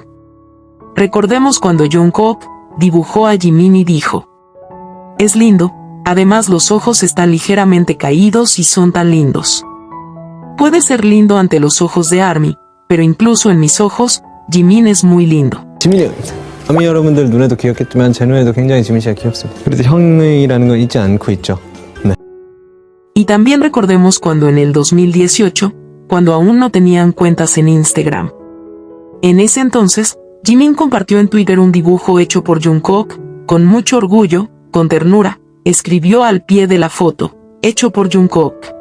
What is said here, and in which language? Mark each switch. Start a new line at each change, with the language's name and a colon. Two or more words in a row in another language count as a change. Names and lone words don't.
Spanish: Recordemos cuando Jungkook dibujó a Jimin y dijo: es lindo, además los ojos están ligeramente caídos y son tan lindos. Puede ser lindo ante los ojos de ARMY, pero incluso en mis ojos, Jimin es muy lindo.
Korean: 지민이 아미 여러분들 눈에도 귀엽겠지만 제 눈에도 굉장히 지민 씨가 귀엽습니다. 그래도 형이라는 거 잊지 않고 있죠. 네.
Spanish: Y también recordemos cuando en el 2018, cuando aún no tenían cuentas en Instagram. En ese entonces, Jimin compartió en Twitter un dibujo hecho por Jungkook, con mucho orgullo, con ternura, escribió al pie de la foto, hecho por Jungkook.